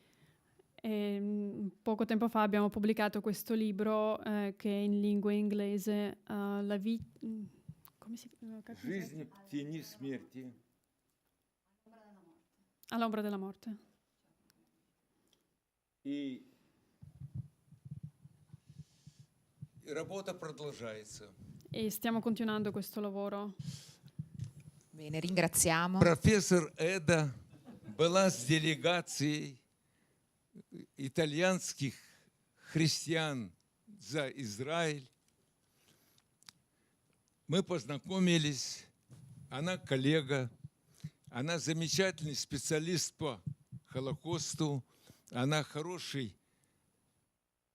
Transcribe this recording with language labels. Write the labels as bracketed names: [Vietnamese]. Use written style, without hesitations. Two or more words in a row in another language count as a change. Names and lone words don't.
[Italian] Poco tempo fa abbiamo pubblicato questo libro che è in lingua inglese, come si chiama? [Russian] «Жизнь в тени смерти». [Italian] All'ombra della morte. [Russian] И работа продолжается. [Italian] E stiamo continuando questo lavoro. bene, ringraziamo. [Russian] Профессор Эда была с делегацией итальянских христиан за Израиль. Мы познакомились, она коллега, она замечательный специалист по Холокосту, она хороший